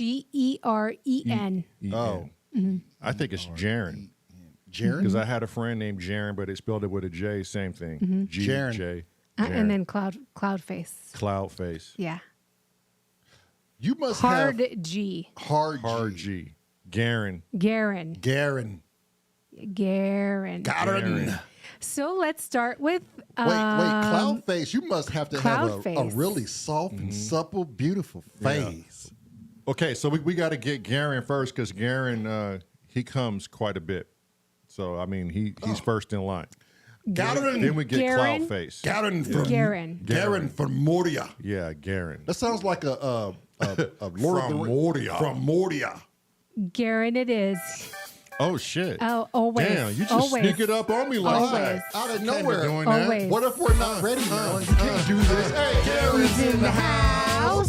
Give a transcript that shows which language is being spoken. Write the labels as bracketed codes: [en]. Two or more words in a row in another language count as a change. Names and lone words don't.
[en] Geren. Oh. I think it's Jaren. Jaron? Because I had a friend named Jaren, but it spelled it with a J, same thing. Jaren. G-J. And then Cloudface. Cloudface. Yeah. You must Hard have G. hard Hard G. G. Garen. Garen. Garen. Garen. Garen. So let's start with. Wait, Cloudface. You must have to have a Cloudface. really soft and supple, beautiful face. Okay, so we got to get Garen first because Garen, he comes quite a bit. So, I mean, he's first in line. Garen. Then we get Garen? Cloudface. Garen from Garen. Garen from Moria. Yeah, Garen. That sounds like a Lord From of the Moria. From Moria. Garen it is. Oh, shit. Oh, always. Damn, you just always. sneak it up on me like Always. that. Out of Can't be nowhere. doing that. Always. What if we're not ready, Marilyn? You can't do this. Hey, Garen's in the house.